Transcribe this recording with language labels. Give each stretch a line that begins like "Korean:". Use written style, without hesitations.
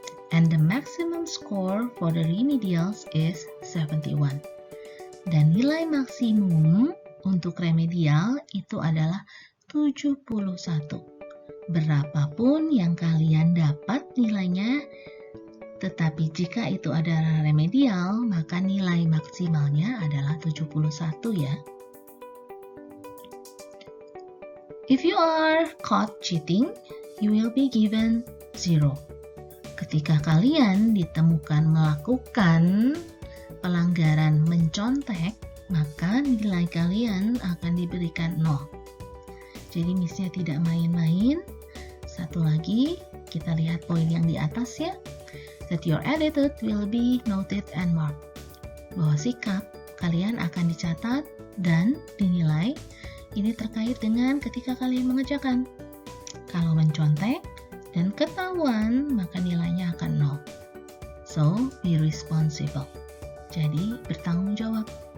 English: And the maximum score for the remedials is 71.
Indonesian: Dan nilai maksimum untuk remedial itu adalah 71. Berapapun yang kalian dapat nilainya, tetapi jika itu adalah remedial, maka nilai maksimalnya adalah 71 ya.
English: If you are caught cheating, you will be given 0.
Indonesian: Ketika kalian ditemukan melakukan pelanggaran mencontek, maka nilai kalian akan diberikan 0. Jadi Miss-nya tidak main-main. Satu lagi, kita lihat poin yang di atas ya.
English: That your attitude will be noted and marked.
Indonesian: Bahwa sikap kalian akan dicatat dan dinilai. Ini terkait dengan ketika kalian mengerjakan. Kalau mencontek dan ketahuan, maka nilainya akan 0.
English: So, be responsible.
Indonesian: Jadi, bertanggung jawab.